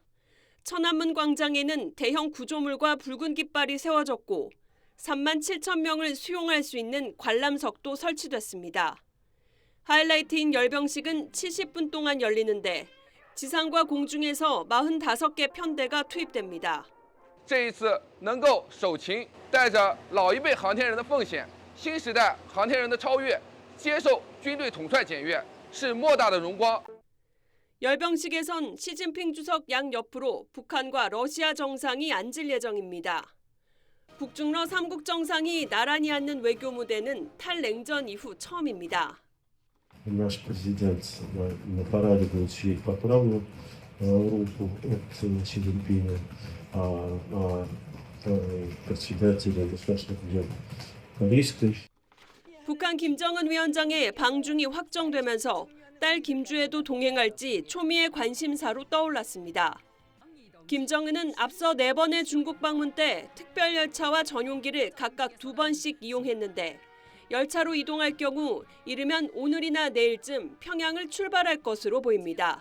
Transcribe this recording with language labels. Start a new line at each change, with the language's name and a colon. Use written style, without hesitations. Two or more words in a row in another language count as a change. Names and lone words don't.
Korean: 천안문 광장에는 대형 구조물과 붉은 깃발이 세워졌고 3만 7천 명을 수용할 수 있는 관람석도 설치됐습니다. 하이라이트인 열병식은 70분 동안 열리는데 지상과 공중에서 45개 편대가 투입됩니다.
Chinese: 这一次能够手擒带着老一辈航天人的奉献，新时代航天人的超越，接受军队统帅检阅，是莫大的荣光。
Korean: 열병식에선 시진핑 주석 양 옆으로 북한과 러시아 정상이 앉을 예정입니다. 북중러 3국 정상이 나란히 앉는 외교 무대는 탈냉전 이후 처음입니다.
Russian: Наш президент на параде будет сидеть по правую руку от Си Цзиньпиня, а председателя Государственной Думы Корейской.
Korean: 북한 김정은 위원장의 방중이 확정되면서 딸 김주혜도 동행할지 초미의 관심사로 떠올랐습니다. 김정은은 앞서 4번의 중국 방문 때 특별 열차와 전용기를 각각 2번씩 이용했는데 열차로 이동할 경우 이르면 오늘이나 내일쯤 평양을 출발할 것으로 보입니다.